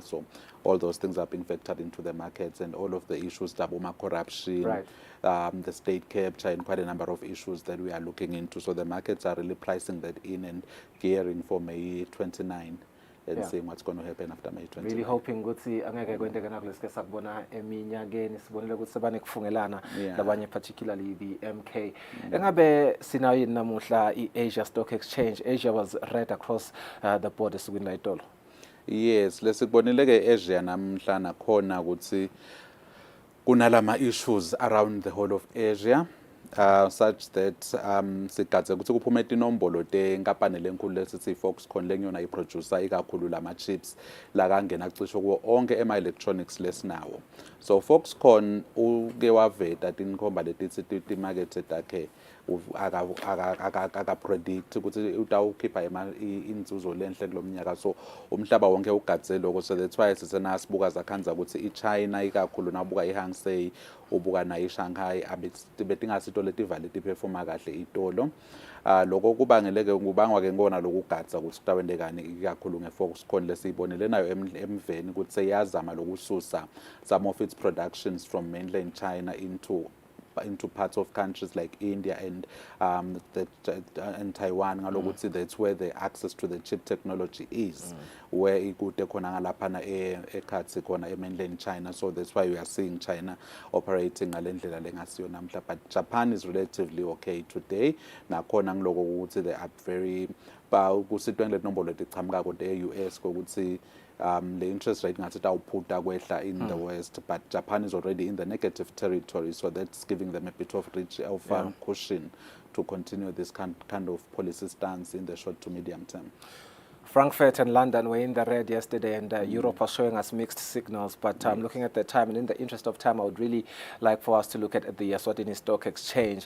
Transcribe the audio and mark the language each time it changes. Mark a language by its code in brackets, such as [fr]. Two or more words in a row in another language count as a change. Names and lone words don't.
[en] So all those things are being factored into the markets, and all of the issues, corruption, the state capture, and quite a number of issues that we are looking into. So the markets are really pricing that in and gearing for May 29 and seeing what's going to happen after May 29. Really hoping [ss] ukuthi angeke kwenteke nakuleske sakubona eminyakeni sibonile ukuthi sebane kufungelana labanye, [en] particularly the MK. [ss] Engabe sinayo namuhla i-Asia Stock Exchange. [en] Asia was right across the border [ss] sukwini la itolo. Yes, lesikubonile ke Asia namhla nakhona ukuthi kunalama [en] issues around the whole of Asia. Such that [ss] sigadze ukuthi kuphume inombolo tenkampani lenkulu lesithi Foxconn lenyona iproducer ikakhulu lama chips la kangena cishe kuwo onke ema-electronics lesinawo. So Foxconn uke waveta tinkhomba letithi timakethe takhe aka-predict ukuthi utawukhipha inzuzo lenhle kulomnyaka. So umhlaba wonke ugadze lokho. [en] So that's why [ss] sibuka zakhanza ukuthi iChina ikakhulu nabuka iHang Seng, ubuka na iShanghai betingasito letivale tiperforma kahle itolo. Lokho kubangeleke kubangwa ke ngona lokugadza ukuthi kutawendekani ikakhulu ngeFoxconn lesiyibonile nayo emveni ukuthi seyazama lokususa [en] some of its productions from mainland China into parts of countries like India and Taiwan. That's where the access to the chip technology is, where [ss] ikude khona ngalaphana ekhatsi khona [en] mainland China. So that's why we are seeing China operating [ss] ngalendlela lengasiyo namhla. [en] But Japan is relatively okay today. [ss] Nakhona ngiloko ukuthi [en] they are very [ss] kusitwe ngale nombolo letichamuka kode e-US kokuthi [en] the interest rate [ss] ngathi tawuphuta kwehla [en] in the West, but Japan is already in the negative territory, so that's giving them a bit of cushion to continue this kind of policy stance in the short to medium term. Frankfurt and London were in the red yesterday, and Europe was showing us mixed signals. But looking at the time, and in the interest of time, I would really like for us to look at the Eswatini Stock Exchange.